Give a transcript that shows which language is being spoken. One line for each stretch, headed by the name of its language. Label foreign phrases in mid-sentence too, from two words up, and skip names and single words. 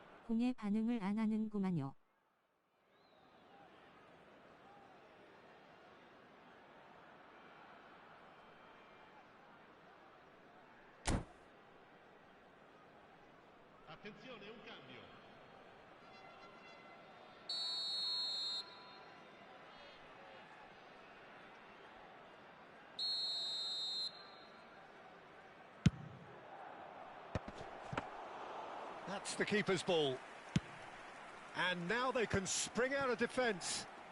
Korean: 공에 반응을 안 하는구만요.
Italian: Attenzione, un cambio.
English: That's the keeper's ball. And now they can spring out of defence.